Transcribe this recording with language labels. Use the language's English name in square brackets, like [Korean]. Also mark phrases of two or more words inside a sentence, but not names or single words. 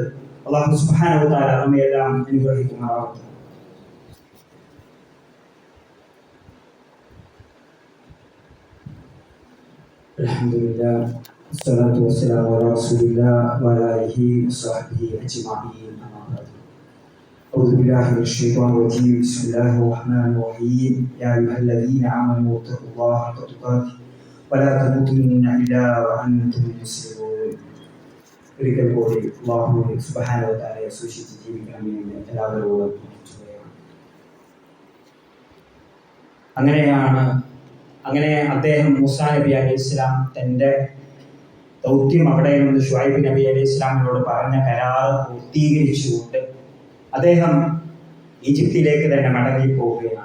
[Arabic] الله سبحانه وتعالى [Malayalam] നമ്മയെല്ലാം അനുഗ്രഹിക്കുമാറാവട്ടെ. [Arabic] الحمد لله والصلاة والسلام على رسول الله وعلى آله وصحبه أجمعين. أعوذ بالله من الشيطان الرجيم. بسم الله الرحمن الرحيم. يا أيها الذين آمنوا اتقوا الله حق تقاته ولا تموتن إلا وأنتم مسلمون. [Malayalam] ഒരിക്കൽ കൂടി [Arabic] الله سبحانه وتعالى [Malayalam] സൂക്ഷിച്ച് ജീവിക്കണമെന്ന് എല്ലാവരോടും അങ്ങനെ അദ്ദേഹം മൂസാ നബി [Arabic] عليه السلام [Malayalam] തൻ്റെ ദൗത്യം അവിടെ നിന്ന് ശുഐബ് നബി [Arabic] عليه السلام [Malayalam] പറഞ്ഞ കരാറ് പൂർത്തീകരിച്ചുകൊണ്ട് അദ്ദേഹം ഈജിപ്തിലേക്ക് തന്നെ മടങ്ങിപ്പോവുകയാണ്.